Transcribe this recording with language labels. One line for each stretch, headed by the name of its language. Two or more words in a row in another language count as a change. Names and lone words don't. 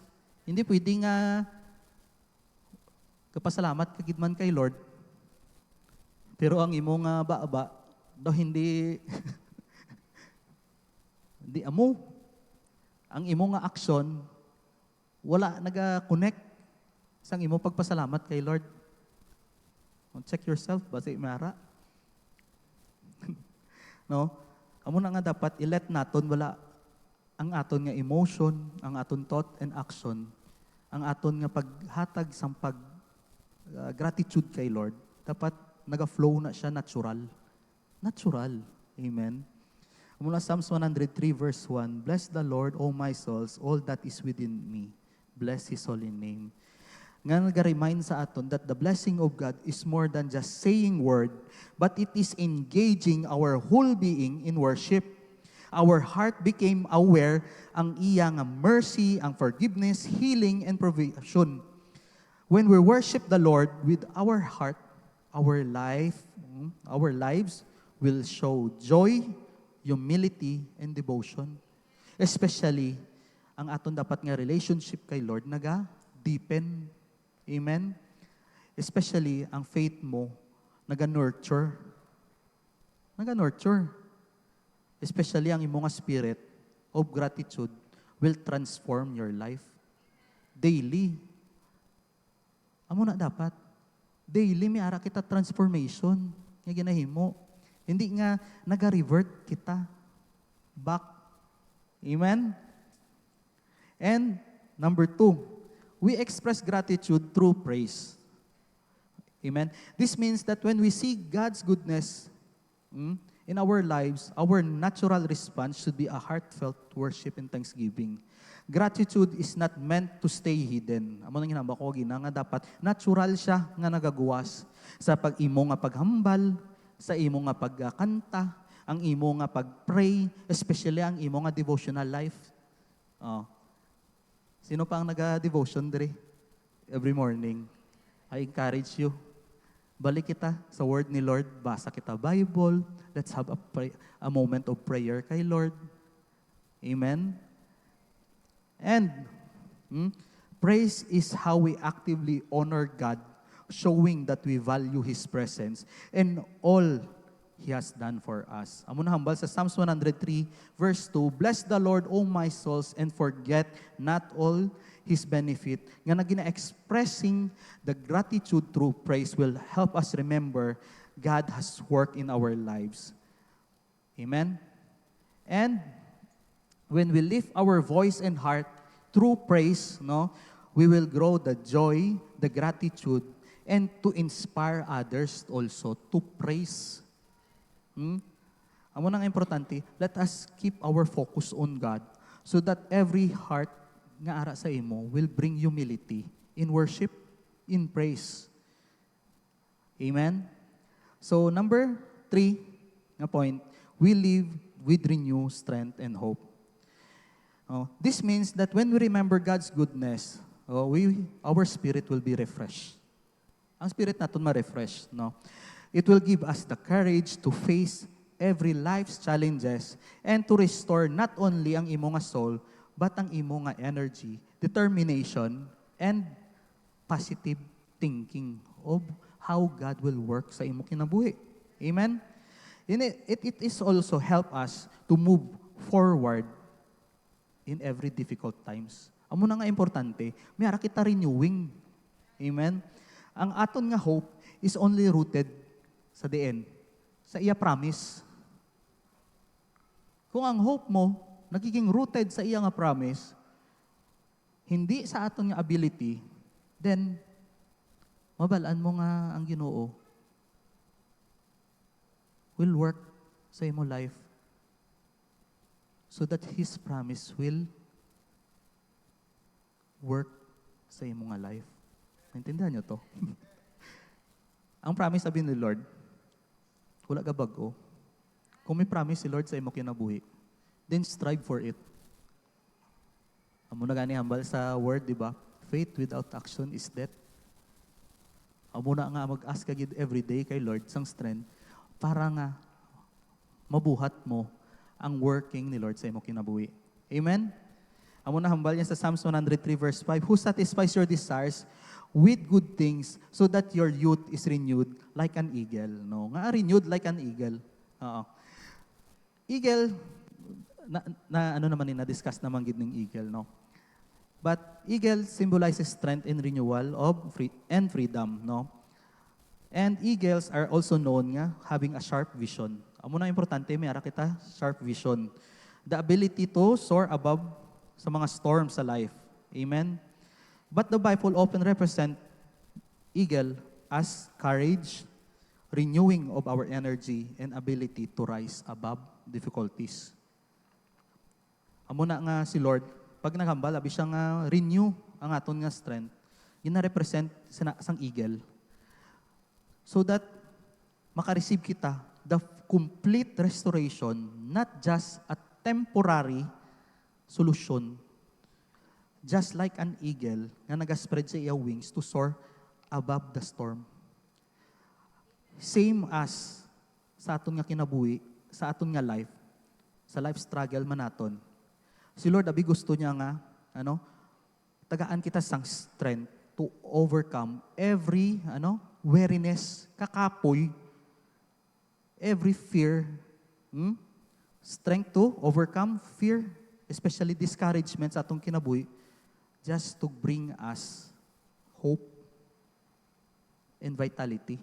Hiligaynon: Hindi pwede nga kapasalamat kagidman kay Lord, pero ang imo nga ba daw hindi hindi amo. Ang imo nga action, wala naga-connect sa imo pagpasalamat kay Lord.
English: Check yourself,
Hiligaynon: basi mara. No? Amo na nga dapat i-let naton wala ang aton nga emotion, ang aton
English: thought and action,
Hiligaynon: ang aton nga paghatag sang gratitude kay Lord, dapat naga-flow na siya natural. Natural. Amen.
English: Mula Psalms 103 verse 1, Bless the Lord, O my souls, all that is within me. Bless His holy name.
Hiligaynon: Nga nag-remind sa aton
English: that the blessing of God is more than just saying word, but it is engaging our whole being in worship. Our heart became aware
Hiligaynon: ang iya nga
English: mercy, ang forgiveness, healing, and provision. When we worship the Lord with our heart, our lives will show joy, humility, and devotion.
Hiligaynon: Especially, ang aton dapat nga relationship kay Lord naga-deepen. Amen? Especially, ang faith mo, naga-nurture.
English: Naga-nurture. Especially,
Hiligaynon: ang imong
English: spirit of gratitude will transform your life. Daily.
Hiligaynon: Amo na dapat. Daily, may ara kita transformation. Nga ginahimo. Hindi nga naga-revert kita back. Amen?
English: And, number 2, we express gratitude through praise. Amen? This means that when we see God's goodness in our lives, our natural response should be a heartfelt worship and thanksgiving. Gratitude is not meant to stay hidden.
Hiligaynon: Amo nang hinamba ko nga dapat natural siya nga nagaguwas sa pag-imo nga paghambal, sa imo nga pagkanta, ang imo nga pag-pray, especially ang imo nga
English: devotional life.
Hiligaynon: Sino pa ang naga-devotion dire
English: every morning? I encourage you.
Hiligaynon: Balik kita sa word ni Lord. Basa kita Bible.
English: Let's have a moment of prayer kay Lord. Amen? And praise is how we actively honor God, showing that we value His presence and all He has done for us.
Hiligaynon: Amo na hambal sa
English: Psalms 103 verse 2, Bless the Lord, O my souls, and forget not all His benefit.
Hiligaynon: Nga na
English: gina-expressing the gratitude through praise will help us remember God has worked in our lives. Amen? And when we lift our voice and heart through praise, we will grow the joy, the gratitude, and to inspire others also to praise.
Hiligaynon: Amo nang importante,
English: let us keep our focus on God so that every heart
Hiligaynon: nga ara sa imo
English: will bring humility in worship, in praise. Amen? So number 3 nga point, we live with renewed strength and hope. This means that when we remember God's goodness, our spirit will be refreshed.
Hiligaynon: Ang spirit natin ma-refresh, no?
English: It will give us the courage to face every life's challenges and to restore not only
Hiligaynon: ang imo nga
English: soul, but
Hiligaynon: ang imo nga
English: energy, determination, and positive thinking of how God will work
Hiligaynon: sa imo kinabuhi.
English: Amen? It is also help us to move forward in every difficult times.
Hiligaynon: Amo na nga importante, may ara kita renewing. Amen? Ang aton nga hope
English: is only rooted
Hiligaynon: sa diin, sa iya promise. Kung ang hope mo nagiging rooted sa iya nga promise, hindi sa aton nga ability, then mabalaan mo nga ang Ginoo
English: will work
Hiligaynon: sa imo life
English: so that His promise will work
Hiligaynon: sa imo nga life.
Filipino: Maintindihan niyo to?
Hiligaynon: Ang promise sabi ni Lord, wala ka bago. Kung may promise si Lord sa imo kinabuhi,
English: then strive for it.
Hiligaynon: Amo na gani hambal sa word, di ba?
English: Faith without action is death.
Hiligaynon: Amo na nga mag-ask ka gid every day kay Lord sang strength para nga mabuhat mo ang working ni Lord sa imo kinabuhi.
English: Amen?
Hiligaynon: Amo na hambal niya sa
English: Psalms 103 verse 5, who satisfies your desires with good things so that your youth is renewed like an eagle. No? Nga renewed like an eagle.
Hiligaynon: Oo. Eagle, ano naman na-discuss naman gid ng eagle, no?
English: But eagle symbolizes strength and renewal of freedom, no? And eagles are also known nga having a sharp vision.
Hiligaynon: Amo na importante, may ara kita
English: sharp vision. The ability to soar above sa mga storms sa life. Amen? But the Bible often represent eagle as courage, renewing of our energy, and ability to rise above difficulties.
Hiligaynon: Amo na nga si Lord, pag naghambal, abi siya nga renew ang aton nga strength, yun na represent sang eagle.
English: So that
Hiligaynon: makareceive kita
English: the complete restoration, not just a temporary solution. Just like an eagle
Hiligaynon: na nagaspread sa iya
English: wings to soar above the storm.
Hiligaynon: Same as sa aton nga kinabuhi, sa aton nga life, sa
English: life struggle
Hiligaynon: man naton. Si Lord, abi gusto niya nga, tagaan kita sang
English: strength to overcome every,
Hiligaynon: weariness, kakapoy, every fear,
English: strength to overcome fear,
Hiligaynon: especially discouragement sa atong kinabuhi,
English: just to bring us hope and vitality.